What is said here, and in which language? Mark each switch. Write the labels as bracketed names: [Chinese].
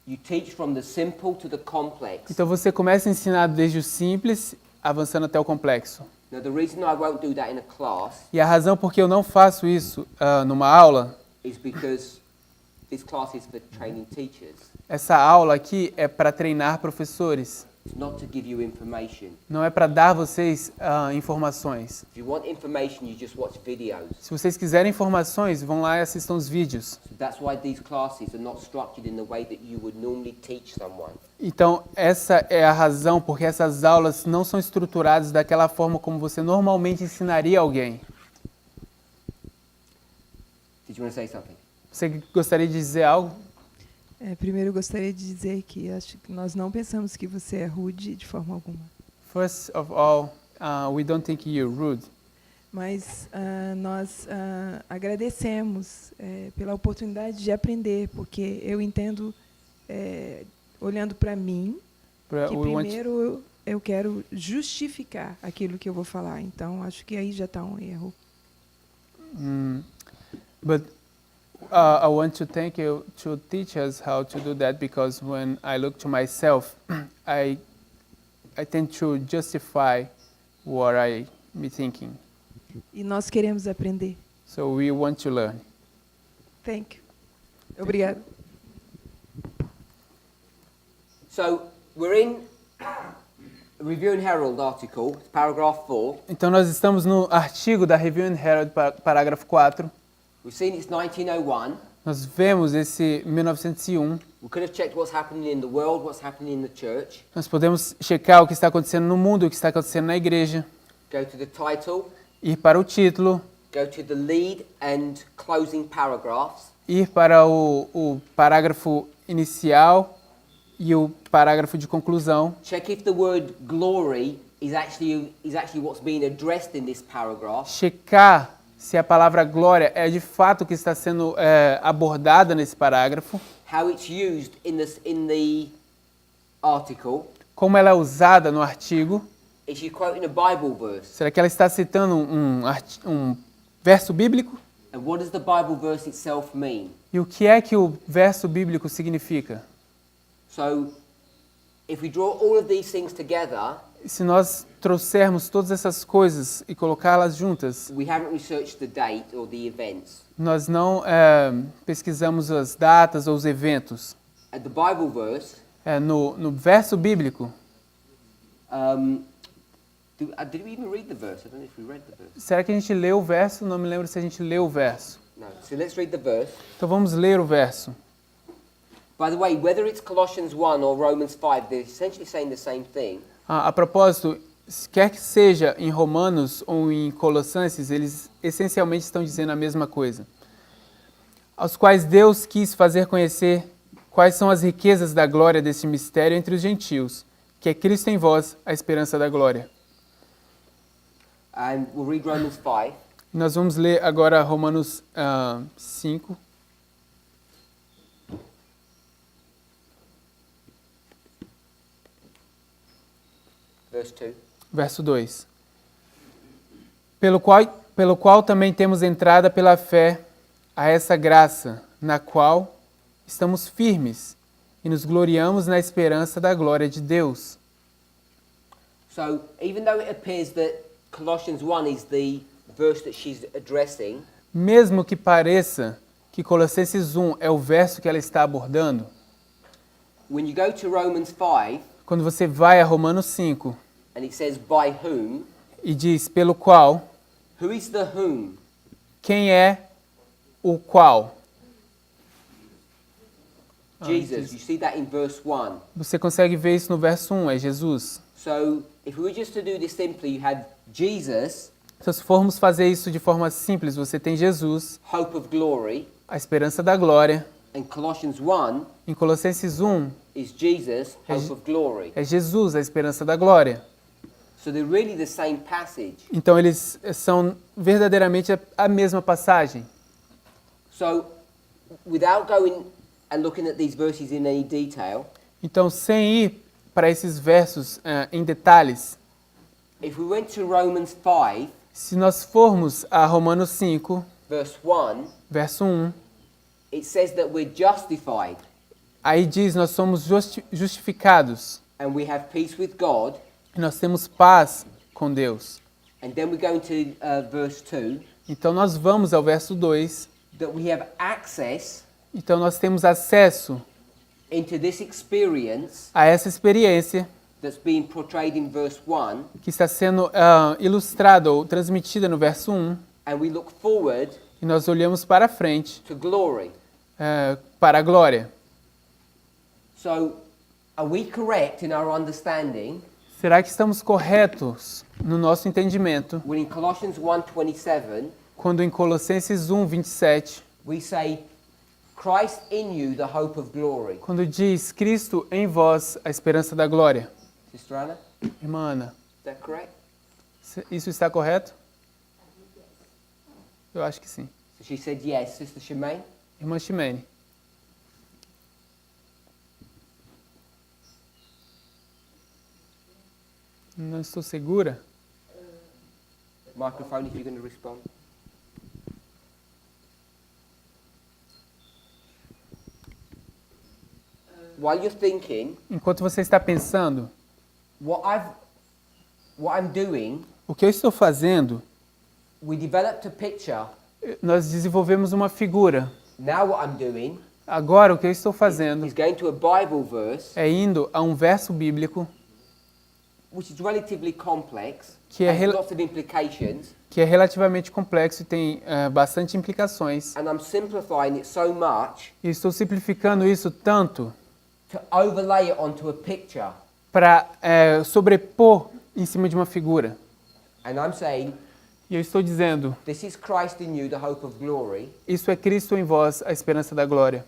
[English] You teach from the simple to the complex. [Portuguese] Então você começa a ensinar desde o simples, avançando até o complexo. [English] Now the reason I won't do that in a class [Portuguese] E a razão por que eu não faço isso numa aula, [English] is because this class is for training teachers. [Portuguese] essa aula aqui é para treinar professores. [English] It's not to give you information. [Portuguese] Não é para dar vocês informações. [English] If you want information, you just watch videos. [Portuguese] Se vocês quiserem informações, vão lá e assistam os vídeos. [English] So that's why these classes are not structured in the way that you would normally teach someone. [Portuguese] Então, essa é a razão porque essas aulas não são estruturadas daquela forma como você normalmente ensinaria alguém. [English] Did you want to say something? [Portuguese] Você gostaria de dizer algo? Primeiro, eu gostaria de dizer que acho que nós não pensamos que você é rude de forma alguma. [English] First of all, we don't think you're rude. [Portuguese] Mas nós agradecemos pela oportunidade de aprender, porque eu entendo, olhando para mim, que primeiro eu quero justificar aquilo que eu vou falar. Então, acho que aí já está um erro. [English] But I want to thank you to teach us how to do that, because when I look to myself, I tend to justify what I be thinking. [Portuguese] E nós queremos aprender. [English] So we want to learn. Thank you. [Portuguese] Obrigado. [English] So we're in Review and Herald article, paragraph 4. [Portuguese] Então nós estamos no artigo da Review and Herald, parágrafo 4. [English] We've seen it's 1901. [Portuguese] Nós vemos esse 1901. [English] We could have checked what's happening in the world, what's happening in the church. [Portuguese] Nós podemos checar o que está acontecendo no mundo, o que está acontecendo na igreja. [English] Go to the title. [Portuguese] Ir para o título. [English] Go to the lead and closing paragraphs. [Portuguese] Ir para o parágrafo inicial e o parágrafo de conclusão. [English] Check if the word glory is actually what's being addressed in this paragraph. [Portuguese] Checar se a palavra glória é de fato o que está sendo abordada nesse parágrafo. [English] How it's used in the article. [Portuguese] Como ela é usada no artigo. [English] Is she quoting a Bible verse? [Portuguese] Será que ela está citando um verso bíblico? [English] And what does the Bible verse itself mean? [Portuguese] E o que é que o verso bíblico significa? [English] So, if we draw all of these things together, [Portuguese] se nós trouxermos todas essas coisas e colocá-las juntas, [English] we haven't researched the date or the events. [Portuguese] Nós não pesquisamos as datas ou os eventos. [English] At the Bible verse, [Portuguese] no verso bíblico. [English] Did we even read the verse? I don't know if we read the verse. [Portuguese] Será que a gente leu o verso? Não me lembro se a gente leu o verso. [English] No. So let's read the verse. [Portuguese] Então vamos ler o verso. [English] By the way, whether it's Colossians 1 or Romans 5, they're essentially saying the same thing. [Portuguese] A propósito, quer que seja em Romanos ou em Colossenses, eles essencialmente estão dizendo a mesma coisa. Aos quais Deus quis fazer conhecer quais são as riquezas da glória desse mistério entre os gentios, que é Cristo em vós, a esperança da glória. [English] And we'll read Romans 5. [Portuguese] Nós vamos ler agora Romanos 5. Verso 2. Pelo qual também temos entrada pela fé a essa graça, na qual estamos firmes e nos gloriamos na esperança da glória de Deus. [English] So, even though it appears that Colossians 1 is the verse that she's addressing, [Portuguese] mesmo que pareça que Colossenses 1 é o verso que ela está abordando, [English] when you go to Romans 5, [Portuguese] quando você vai a Romanos 5, [English] and it says by whom, [Portuguese] e diz pelo qual, [English] who is the whom? [Portuguese] Quem é o qual? [English] Jesus. You see that in verse 1. [Portuguese] Você consegue ver isso no verso 1, é Jesus. [English] So, if we were just to do this simply, you had Jesus, [Portuguese] então, se formos fazer isso de forma simples, você tem Jesus, [English] hope of glory, [Portuguese] a esperança da glória. [English] and Colossians 1, [Portuguese] em Colossenses 1, [English] is Jesus, hope of glory. [Portuguese] É Jesus, a esperança da glória. [English] So they're really the same passage. [Portuguese] Então eles são verdadeiramente a mesma passagem. [English] So, without going and looking at these verses in any detail, [Portuguese] então, sem ir para esses versos em detalhes, [English] if we went to Romans 5, [Portuguese] se nós formos a Romanos 5, verso 1, [English] it says that we're justified. [Portuguese] Aí diz, nós somos justificados. [English] And we have peace with God. [Portuguese] E nós temos paz com Deus. [English] And then we go into verse 2. [Portuguese] Então nós vamos ao verso 2. [English] That we have access. [Portuguese] Então nós temos acesso [English] into this experience [Portuguese] a essa experiência [English] that's being portrayed in verse 1. [Portuguese] Que está sendo ilustrada ou transmitida no verso 1. [English] And we look forward [Portuguese] e nós olhamos para frente [English] to glory. [Portuguese] Para a glória. [English] So, are we correct in our understanding? [Portuguese] Será que estamos corretos no nosso entendimento? [English] When in Colossians 1:27, [Portuguese] quando em Colossenses 1:27, [English] we say Christ in you, the hope of glory. [Portuguese] Quando diz Cristo em vós, a esperança da glória. [English] Sister Anna? [Portuguese] Irmã Ana. [English] Is that correct? [Portuguese] Isso está correto? Eu acho que sim. [English] So she said yes. Sister Shemaine? [Portuguese] Irmã Shemaine. Não estou segura. [English] Microphone, if you're going to respond. While you're thinking, [Portuguese] Enquanto você está pensando, [English] what I'm doing, [Portuguese] o que eu estou fazendo, [English] we developed a picture. [Portuguese] nós desenvolvemos uma figura. [English] Now what I'm doing [Portuguese] Agora, o que eu estou fazendo [English] is going to a Bible verse, [Portuguese] é indo a um verso bíblico [English] which is relatively complex, [Portuguese] que é, [English] has lots of implications, [Portuguese] que é relativamente complexo e tem bastante implicações. [English] and I'm simplifying it so much [Portuguese] E estou simplificando isso tanto [English] to overlay it onto a picture. [Portuguese] para sobrepor em cima de uma figura. [English] And I'm saying, [Portuguese] E eu estou dizendo, [English] this is Christ in you, the hope of glory. [Portuguese] isso é Cristo em vós, a esperança da glória.